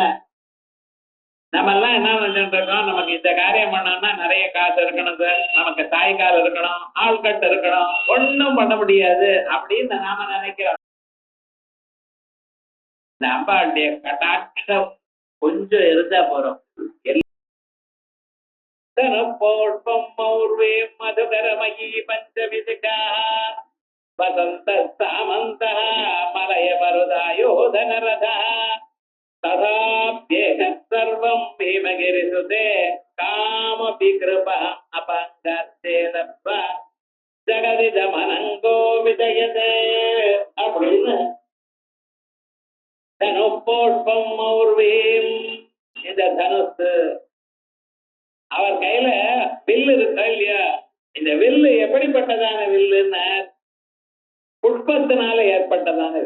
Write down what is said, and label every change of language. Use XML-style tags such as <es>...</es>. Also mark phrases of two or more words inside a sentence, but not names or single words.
<ta>நம்ம எல்லாம் என்ன நினைச்சுட்டு இருக்கோம், நமக்கு இந்த காரியம் பண்ணோம்னா நிறைய காசு இருக்கணும் சார், நமக்கு தாய்க்கால் இருக்கணும், ஆள்கட்டு இருக்கணும், ஒன்னும் பண்ண முடியாது அப்படின்னு நாம நினைக்கிறோம். இந்த அம்பாளுடைய கட்டாட்சம் கொஞ்சம் இருந்தா போறோம்.</ta> <sa>धनुपोष्पं मौर्वे मधुकरमयी पञ्चविदिकाः वसन्तः मलयमरुदायो धनरथः तथाप्येकः सर्वं भीमगिरिसुते कामविकृपः अपङ्गत्ते दत्त्वा जगदिदमनङ्गो विजयते அப்படின்னு धनुःपौष्पं मौर्वीं.</sa> <ta>இந்த தனுசு அவர் கையில வில்லு இருக்கா இல்லையா, இந்த வில்லு எப்படிப்பட்டதான வில்லுன்னா புஷ்பத்தினால ஏற்பட்டதான வில்.</ta>